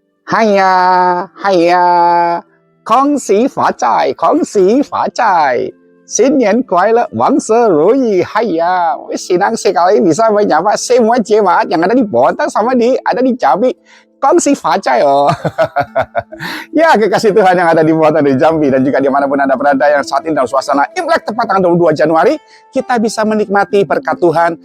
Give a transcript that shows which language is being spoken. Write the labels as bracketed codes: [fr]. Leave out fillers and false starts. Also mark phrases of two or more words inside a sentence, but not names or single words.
[zh] Haya, haya, 恭喜发财, 恭喜发财. 新年快乐，万事如意。Haya, [id] senang sekali bisa menyapa semua jemaat yang ada di Bontang sama ada di Jambi. [zh] 恭喜发财 oh. [id] Ya kekasih Tuhan yang ada di Bontang di Jambi dan juga dimanapun Anda berada yang saat ini dalam suasana Imlek tepat tanggal 22 Januari, kita bisa menikmati berkat Tuhan.